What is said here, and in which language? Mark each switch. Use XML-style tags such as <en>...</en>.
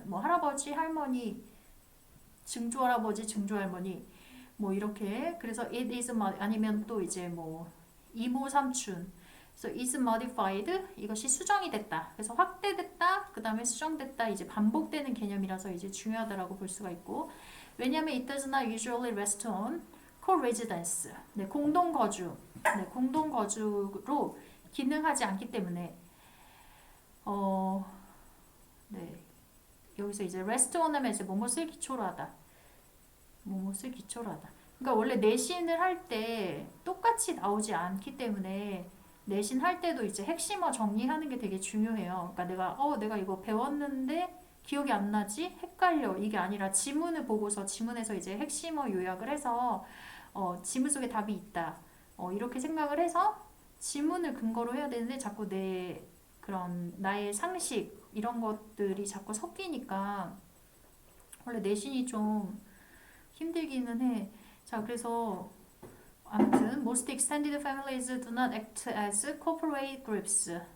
<ko>뭐 할아버지, 할머니, 증조할아버지, 증조할머니, 뭐 이렇게. 그래서</ko> <en>it is</en> <ko>아니면 또 이제 뭐 이모, 삼촌. 그래서</ko> <en>is modified,</en> <ko>이것이 수정이 됐다. 그래서 확대됐다. 그 다음에 수정됐다. 이제 반복되는 개념이라서 이제 중요하다라고 볼 수가 있고. 왜냐하면</ko> <en>it does not usually rest on co-residence.</en> <ko>네, 공동 거주. 네, 공동 거주로 기능하지 않기 때문에 네. 여기서 이제</ko> <en>rest on</en> <ko>하면 이제 뭐뭇을 기초로 하다. 뭐뭇을 기초로 하다. 그러니까 원래 내신을 할 때 똑같이 나오지 않기 때문에 내신 할 때도 이제 핵심어 정리하는 게 되게 중요해요. 그러니까 내가 이거 배웠는데 기억이 안 나지? 헷갈려. 이게 아니라 지문을 보고서 지문에서 이제 핵심어 요약을 해서 지문 속에 답이 있다. 이렇게 생각을 해서 지문을 근거로 해야 되는데 자꾸 내 그런 나의 상식 이런 것들이 자꾸 섞이니까 원래 내신이 좀 힘들기는 해. 자, 그래서 아무튼</ko> <en>most extended families do not act as corporate groups.</en>